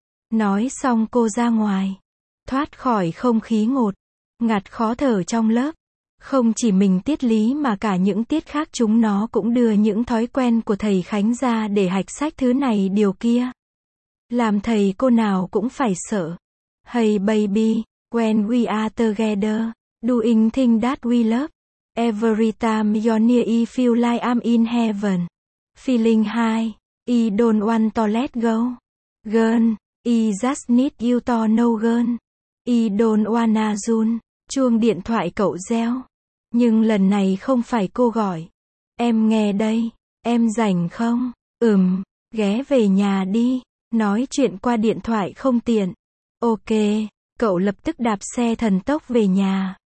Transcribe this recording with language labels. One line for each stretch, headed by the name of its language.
Vietnamese: Nói xong cô ra ngoài, thoát khỏi không khí ngột, ngạt khó thở trong lớp. Không chỉ mình Tiết Lý mà cả những tiết khác chúng nó cũng đưa những thói quen của thầy Khánh ra để hạch sách thứ này điều kia. Làm thầy cô nào cũng phải sợ.
English: Hey baby, when we are together, doing things that we love. Every time you're near, I feel like I'm in heaven. Feeling high, I don't want to let go. Girl, I just need you to know, girl. I don't wanna run.
Vietnamese: Chuông điện thoại cậu reo. Nhưng lần này không phải cô gọi. Em nghe đây, em rảnh không? Ghé về nhà đi. Nói chuyện qua điện thoại không tiện. Ok, cậu lập tức đạp xe thần tốc về nhà.